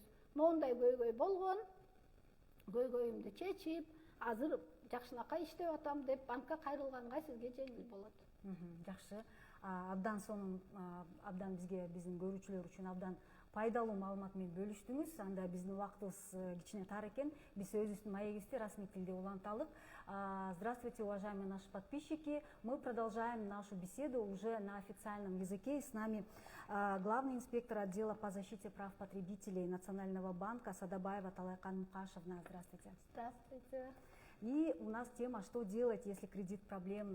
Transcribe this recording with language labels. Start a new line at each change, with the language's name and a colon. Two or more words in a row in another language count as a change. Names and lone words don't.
Kyrgyz: Моундай көйгөй болгон, көйгөйүмдү чечип, азыр жакшынакай иштеп атам деп банкка кайрылганга сизге жеңил болот. Жакшы. Абдан бизге, биздин көрүүчүлөр үчүн абдан пайдалуу маалымат менен бөлүштүңүз. Анда биздин убактыбыз кичине тар экен. Биз өзүбүздүн маегибизди расмий тилде уланталы.
Russian: Здравствуйте, уважаемые наши подписчики. Мы продолжаем нашу беседу уже на официальном языке. И с нами главный инспектор отдела по защите прав потребителей Национального банка Садабаева Талайкан Мукашевна. Здравствуйте. Здравствуйте. И у нас тема «Что делать, если кредит проблемный?».